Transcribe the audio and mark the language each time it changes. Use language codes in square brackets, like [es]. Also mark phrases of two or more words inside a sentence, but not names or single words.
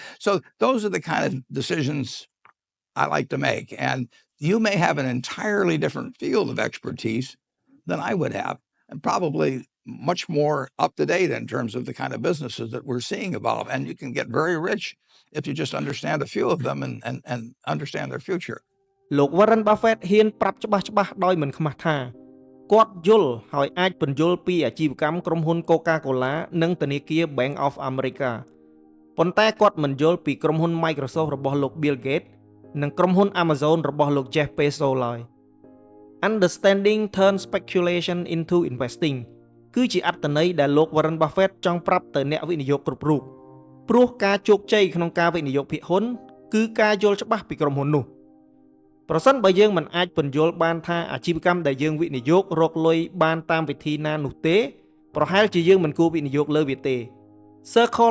[en] So those are the kind of decisions I like to make. And you may have an entirely different field of expertise than I would have, and probably much more up to date in terms of the kind of businesses that we're seeing evolve. And you can get very rich if you just understand a few of them and understand their future. [km] លោក Warren Buffett ហ៊ានប្រាប់ច្បាស់ៗដោយមិនខ្មាស់ថាគាត់យល់ហើយអាចពន្យល់ពីអាជីវកម្មក្រុមហ៊ុន Coca-Cola និងធនាគារ Bank of America ប៉ុន្តែគាត់មិនយល់ពីក្រុមហ៊ុន Microsoft របស់លោក Bill Gates និងក្រុមហ៊ុន Amazon របស់លោក Jeff Bezos ឡើយ Understanding [en] turns speculation into investing [km] គឺជាអត្ថន័យដែលលោក Warren Buffett ចង់ប្រាប់ទៅអ្នកវិនិយោគគ្រប់រូបព្រោះការជោគជ័យក្នុងការវិនិយោគភាគហ៊ុនគឺការយល់ច្បាស់ពីក្រុមហ៊ុននោះប្រសិនបើយើងមិនអាច ពន្យល់បានថាអាជីវកម្មដែលយើងវិនិយោគរកលុយបានតាមវិធីណានោះទេប្រហែលជាយើងមិនគួរវិនិយោគលើវាទេ Circle